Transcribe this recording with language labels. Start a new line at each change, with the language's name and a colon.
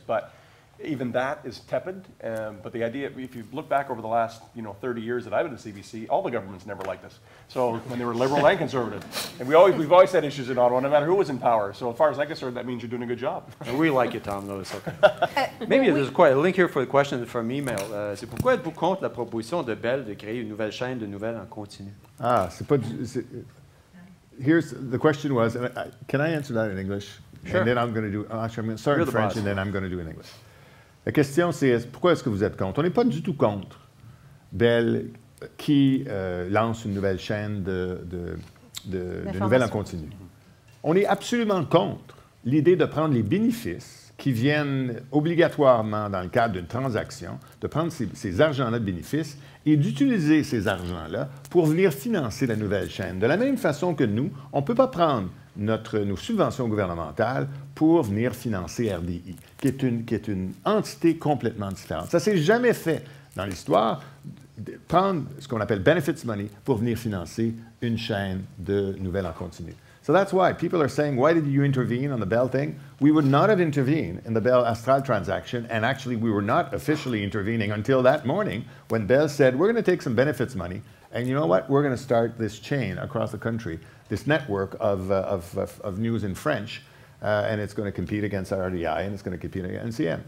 English: But even that is tepid. But the idea, if you look back over the last 30 years that I've been at CBC, all the governments never liked us. So when they were liberal and conservative, and we've always had issues in Ottawa, no matter who was in power. So as far as I'm concerned, that means you're doing a good job. And we like you, Tom, though. It's okay. Maybe there's quite a link here for the question from email.
French: C'est pourquoi êtes-vous contre la proposition de Bell de créer une nouvelle chaîne de nouvelles en continu? C'est pas.
English: Here's the question was. Can I answer that in English? Sure. And then I'm going to do. Actually, I'm going to start in French, and then I'm going to do it in English.
French: La question, c'est pourquoi est-ce que vous êtes contre? On n'est pas du tout contre Bell qui lance une nouvelle chaîne de nouvelles en continu. On est absolument contre l'idée de prendre les bénéfices qui viennent obligatoirement dans le cadre d'une transaction, de prendre ces argents-là de bénéfices et d'utiliser ces argents-là pour venir financer la nouvelle chaîne. De la même façon que nous, on ne peut pas prendre nos subventions gouvernementales pour venir financer RDI, qui est une entité complètement différente. Ça ne s'est jamais fait dans l'histoire, prendre ce qu'on appelle benefits money pour venir financer une chaîne de nouvelles en continu.
English: So that's why people are saying, why did you intervene on the Bell thing? We would not have intervened in the Bell Astral transaction, and actually we were not officially intervening until that morning when Bell said, we're going to take some benefits money, and you know what? We're going to start this chain across the country, this network of news in French, and it's going to compete against RDI, and it's going to compete against NCM.